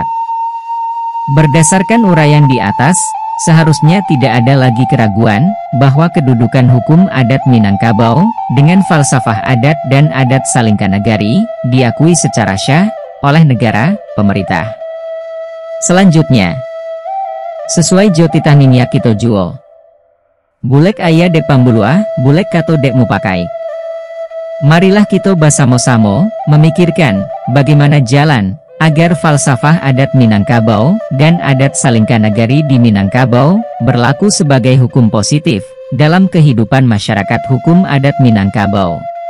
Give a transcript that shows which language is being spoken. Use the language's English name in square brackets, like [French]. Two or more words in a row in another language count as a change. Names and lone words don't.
[Indonesian] Berdasarkan uraian di atas, seharusnya tidak ada lagi keraguan bahwa kedudukan hukum adat Minangkabau dengan falsafah adat dan adat Salingkanagari diakui secara syah oleh negara, pemerintah. Selanjutnya, sesuai [Minangkabau] Jotitah Ningyak Kito Juo, Bulek aya dek pambuluah, bulek kato dek mupakai. [Indonesian] Marilah kita bersama-sama memikirkan bagaimana jalan agar falsafah adat Minangkabau dan adat Salingkanagari di Minangkabau berlaku sebagai hukum positif dalam kehidupan masyarakat hukum adat Minangkabau.